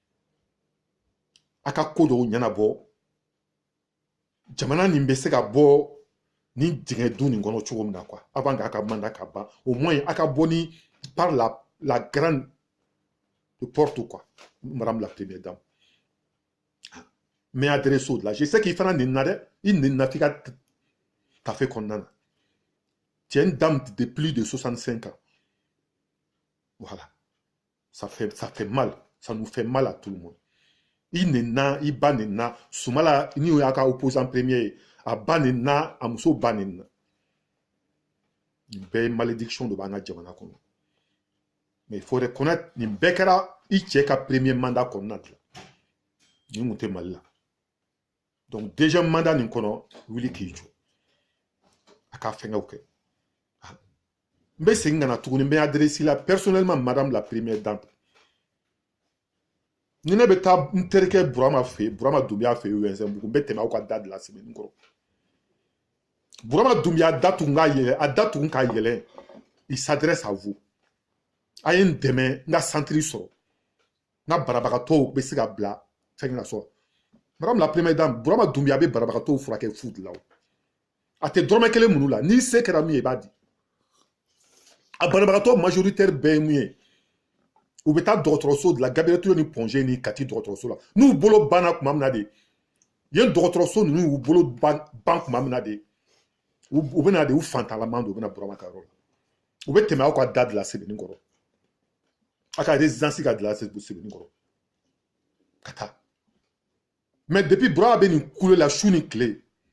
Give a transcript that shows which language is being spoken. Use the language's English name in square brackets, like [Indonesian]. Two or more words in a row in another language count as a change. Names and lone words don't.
[Bambara] a ka ko dɔw ɲɛnabɔ jamana nin bɛ se ka bɔ ni dingɛ dun nin kɔnɔ cogo min na [French] quoi avant [Bambara] k'a ka mandat ka ban [French] au moins [Bambara] a ka bɔ ni [French] par la grande porte quoi madame la première dame mais adresse au delà je sais qu'il [Bambara] fana nin na dɛ i nin na f'i ka tafe kɔnɔna na [French] tu es une dame de plus de 65 ans voilà ça fait mal ça nous fait mal à tout le monde [Bambara] i nin na i ba nin na Sumala ni o y'a ka opposant premier a ba nin na a muso ba nin na nin bɛɛ ye [French] malédiction de [Bambara] b'an ka jamana kɔnɔ [French] mais il faut reconnaître [Bambara] nin bɛɛ kɛra i cɛ ka [French] premier mandat [Bambara] kɔnɔna de la nin kun tɛ Mali la [French] donc deuxième mandat [Bambara] nin kɔnɔ wuli k'i jɔ a ka fɛngɛw kɛ n bɛ segin ka na tuguni n bɛ adresse la personnellement [French] madame la première dame [Bambara] ni ne bɛ taa n terikɛ Burama fɛ yen Burama Dunbiya fɛ yen Wɛnzɛnbugu n bɛ tɛmɛ aw ka da de la semaine kɔrɔ Burama Dunbiya da tugun ka yɛlɛ a da tugun ka yɛlɛ [French] il s'adresse à vous [Bambara] a ye n dɛmɛ n ka centre sɔrɔ n ka banabagatɔw bɛ se ka bila fɛn na sɔrɔ [French] madame la première dame [Bambara] Burama Dunbiya bɛ banabagatɔw furakɛ fu de la a tɛ dɔrɔmɛ kelen minnu la ni se kɛra min ye i b'a di a banabagatɔ majoritaire bɛɛ ye mun ye u bɛ taa dɔgɔtɔrɔso de la Gabriel Ture ni Pongé ni Kati dɔgɔtɔrɔso la n'u bolo banna tuma min na de yen dɔgɔtɔrɔso ninnu y'u bolo ban tuma min na de u bɛna de u fantalaman don u bɛna Burama ka yɔrɔ la u bɛ tɛmɛ aw ka da de la Sebenikɔrɔ a ka résidence ka de la Sebenikɔrɔ ka taa [French] mais depuis [Bambara] Burama bɛ nin kule la su ni tile